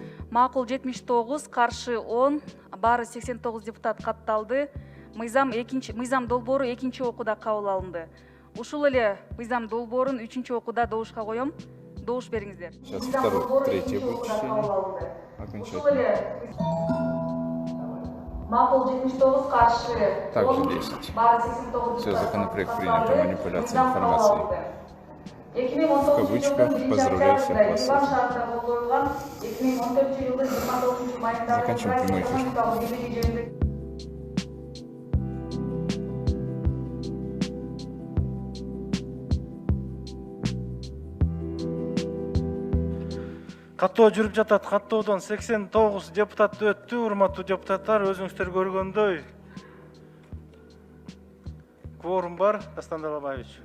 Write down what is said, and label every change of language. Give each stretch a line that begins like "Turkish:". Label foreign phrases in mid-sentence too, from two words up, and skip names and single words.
Kyrgyz: Макул 79, каршы 10, бары 89 депутат катталды. Мыйзам долбоору экинчи окууда кабыл алынды. Ушул эле мыйзам долбоорун 3-чү окууда добушка коем. Добуш бериңиздер.
Russian: Сейчас третье будет чтение. Окончательно.
Kyrgyz: Макул 79, каршы 10,
Russian: Также 10.
Kyrgyz: бары 89
Russian: Все, законопроект принят о манипуляции информацией. В кавычках поздравляю всех вас с этим. Заканчиваем прямой эфир.
Kyrgyz: Каттоо жүрүп жатат. Каттоодон 89 депутат өттү. Урматтуу депутаттар, өзүңүздөр көргөндөй кворум бар, Дастан Далабаевич.